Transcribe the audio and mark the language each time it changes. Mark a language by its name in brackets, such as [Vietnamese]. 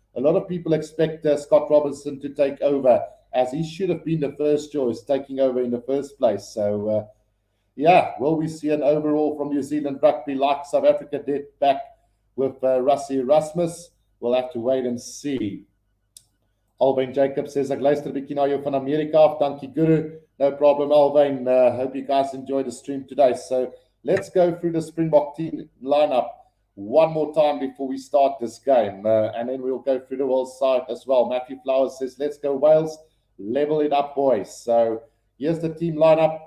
[English] A lot of people expect Scott Robertson to take over, as he should have been the first choice, taking over in the first place. So, will we see an overall from New Zealand rugby like South Africa did back with Rassie Erasmus? We'll have to wait and see. [Afrikaans] Alwyn Jacob says, ek luister 'n bietjie na jou van Amerika af. Dankie [English] Guru. No problem, Alwyn. Hope you guys enjoy the stream today. So let's go through the Springbok team lineup one more time before we start this game. And then we'll go through the world side as well. Matthew Flowers says, let's go Wales. Level it up, boys. So here's the team lineup.